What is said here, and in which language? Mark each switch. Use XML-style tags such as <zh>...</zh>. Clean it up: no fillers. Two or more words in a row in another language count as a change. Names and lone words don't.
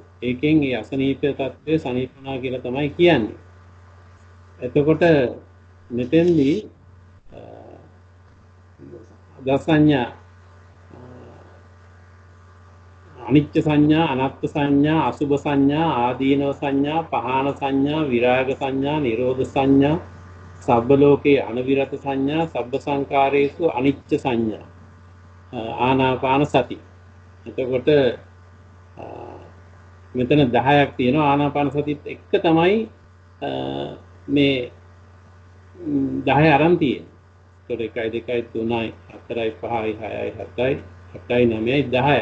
<si>ඒකෙන් ඒ අසනීප තත්ත්වය සනීපුණා කියලා තමයි කියන්නේ. එතකොට මෙතෙන්දී දස සංඥා අනිත්‍ය සංඥා, අනාත්ම සංඥා, අසුභ සංඥා, ආදීනව සංඥා, පහාන සංඥා, විරාග සංඥා, නිරෝධ සංඥා,</si> <pi>සබ්බ ලෝකේ අනවිරත සංඥා, සබ්බ සංකාරේසු අනිච්ච සංඥා, ආනාපාන සති.</pi> <si>එතකොට මෙතන 10ක් තියෙනවා. ආනාපාන සතිත් එක්ක තමයි මේ 10 අරන් තියෙන්නේ. ඒතකොට 1 2 3 4 5 6 7 8යි 9යි 10යි.</si>